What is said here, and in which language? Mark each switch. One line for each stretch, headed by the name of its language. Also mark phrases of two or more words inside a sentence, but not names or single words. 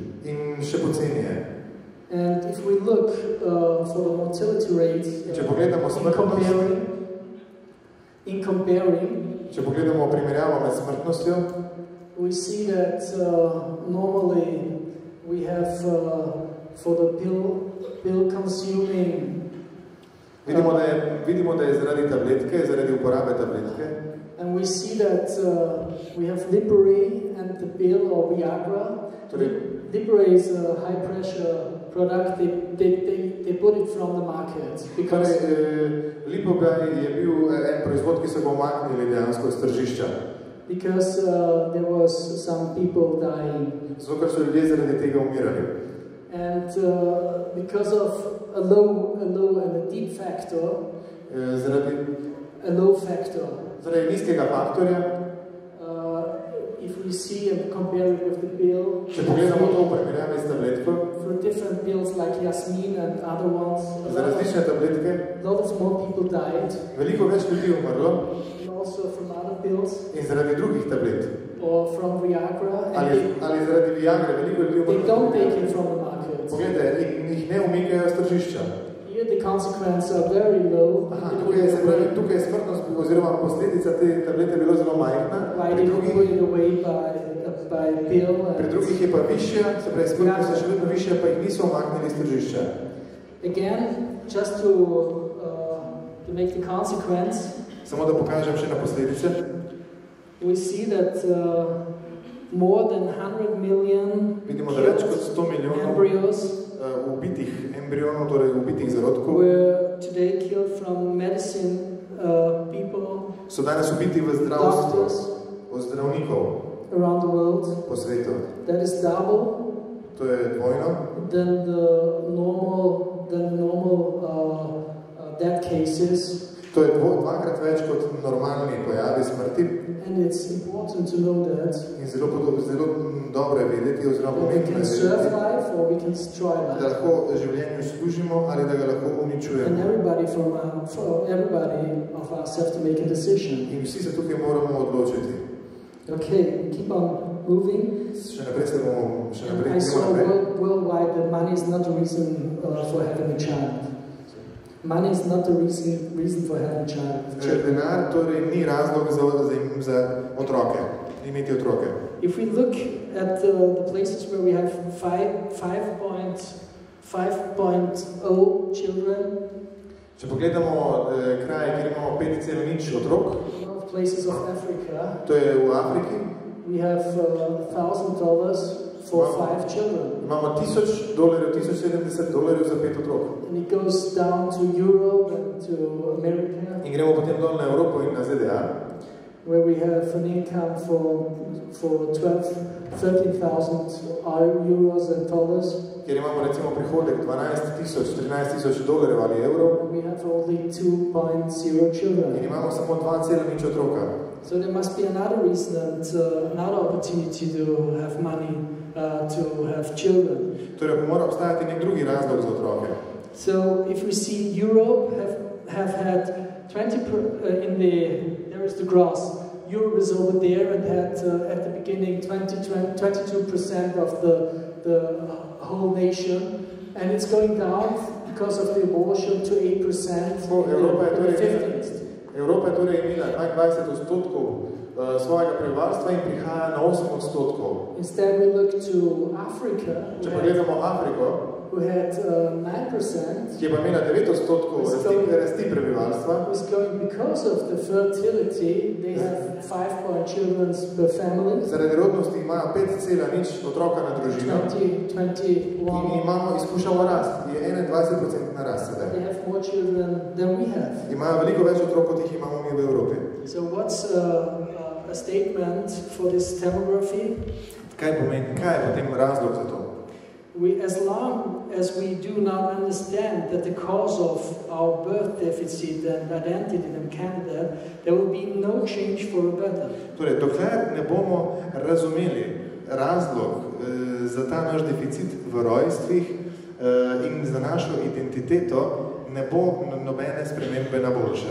Slovenian: In še poceni je.
English: And if we look for the mortality rate in comparing,
Slovenian: če pogledamo primerjavo med smrtnostjo,
English: we see that normally we have for the pill consuming.
Slovenian: Vidimo, da je zaradi tabletke, zaradi uporabe tabletke.
English: And we see that we have Libre and the pill or Viagra. Libre is a high pressure product. They put it from the market because
Slovenian: Lipogai je bil en proizvod, ki so ga umaknili dejansko z tržišča.
English: Because there was some people dying.
Slovenian: Zato, ker so ljudje zaradi tega umirali.
English: And because of a low and a deep factor, a low factor.
Slovenian: Zaradi nizkega faktorja.
English: If we see and compare it with the pill,
Slovenian: če pogledamo to v primerjavi s tabletko,
English: for different pills like Yasmin and other ones,
Slovenian: za različne tabletke,
English: lots more people died.
Slovenian: Veliko več ljudi umrlo.
English: And also from other pills.
Slovenian: In zaradi drugih tablet.
English: Or from Viagra.
Slovenian: Ali zaradi Viagre, veliko ljudi umrlo.
English: They don't take it from the market.
Slovenian: Poglejte, jih ne umikajo z tržišča.
English: Here the consequences are very low.
Slovenian: Tukaj je smrtnost oziroma posledica te tablete bilo zelo majhna.
English: Why they don't put it away by pill?
Slovenian: Pri drugih je pa višja, se pravi smrtnost je še vedno višja, pa jih niso omaknili z tržišča.
English: Again, just to make the consequence.
Slovenian: Samo da pokažem še na posledice.
English: We see that more than 100 million embryos
Slovenian: ubitih embrionov, torej ubitih zarodkov,
English: were today killed from medicine people,
Slovenian: so danes ubiti v zdravstvu od zdravnikov
English: around the world.
Slovenian: Po svetu.
English: That is double.
Slovenian: To je dvojno.
English: Than the normal death cases.
Slovenian: To je dvakrat več kot normalni pojavi smrti.
English: And it's important to know that.
Slovenian: In zelo dobro je vedeti, oziroma pomembno je vedeti, da lahko življenju služimo ali da ga lahko uničujemo.
English: And everybody of us have to make a decision.
Slovenian: In vsi se tukaj moramo odločiti.
English: Okay, keep on moving. And I saw worldwide that money is not the reason for having a child. Money is not the reason for having a child.
Slovenian: Denar torej ni razlog za otroke, imeti otroke.
English: If we look at the places where we have 5.0 children,
Slovenian: če pogledamo kraje, kjer imamo 5,0 otrok,
English: places of Africa,
Slovenian: to je v Afriki,
English: we have $1,000 for 5 children.
Slovenian: Imamo $1,000, $1,070 za 5 otrok.
English: And it goes down to Europe and to America.
Slovenian: In gremo potem dol na Evropo in na ZDA,
English: where we have an income for 13,000 euros and dollars.
Slovenian: Kjer imamo recimo prihodek $13,000 ali evrov.
English: We have only 2.0 children.
Slovenian: In imamo samo 2,0 otroka.
English: So there must be another reason and another opportunity to have money to have children.
Slovenian: Torej mora obstajati nek drugi razlog za otroke.
English: So if we see Europe have had 20 there is the grass. Europe is over there and had at the beginning 22% of the whole nation, and it's going down because of the abortion to 8% in the 50s.
Slovenian: Evropa je torej imela 22% svojega prebivalstva in prihaja na 8%.
English: Instead we look to Africa,
Slovenian: če pogledamo Afriko,
English: who had 9%,
Slovenian: ki je pa imela 9% rasti prebivalstva.
English: Was going because of the fertility, they have 5 children per family.
Slovenian: Zaradi rodnosti imajo 5,0 otroka na družino. 21. In imamo izkušamo rast, je 21% na rast sedaj.
English: They have more children than we have.
Slovenian: Imajo veliko več otrok, kot jih imamo mi v Evropi.
English: So what's a statement for this demography?
Slovenian: Kaj pomeni, kaj je potem razlog za to?
English: As long as we do not understand that the cause of our birth deficit and identity in Canada, there will be no change for the better.
Slovenian: Torej, dokler ne bomo razumeli razlog za ta naš deficit v rojstvih in za našo identiteto, ne bo nobene spremembe na boljše.